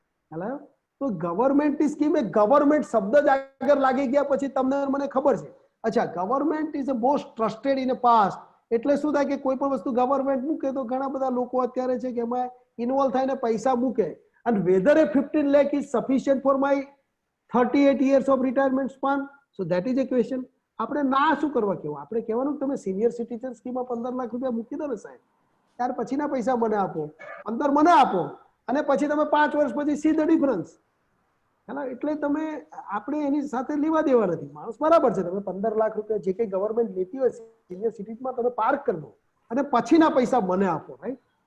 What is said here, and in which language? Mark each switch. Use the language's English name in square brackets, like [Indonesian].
[Gujarati] Hello, તો ગવર્મેન્ટની scheme એ government શબ્દ જ આગળ લાગી ગયા પછી તમને મને ખબર છે. અચ્છા, [English] Government is a most trusted in a past. [Gujarati] એટલે શું થાય કે કોઈ પણ વસ્તુ ગવર્મેન્ટ મૂકે તો ઘણા બધા લોકો અત્યારે છે કે એમાં ઇન્વોલ્વ થઈને પૈસા મૂકે. [English] And whether a 15 lakh is sufficient for my 38 years of retirement span, so that is a question. [Gujarati] આપણે ના શું કરવા કહેવું? આપણે કહેવાનું તમે સિનિયર સિટીઝન સ્કીમમાં 15 લાખ રૂપિયા મૂકી દો ને સાહેબ, ત્યાર પછીના પૈસા મને આપો, 15 મને આપો અને પછી તમે 5 વર્ષ પછી [English] See the difference. [Gujarati] એટલે તમે આપણે એની સાથે લેવા દેવા નથી. માણસ બરાબર છે, તમે 15 લાખ રૂપિયા જે કંઈ ગવર્મેન્ટ લેતી હોય સિનિયર સિટીઝમાં તમે પાર્ક કરી દો અને પછીના પૈસા મને આપો, રાઈટ.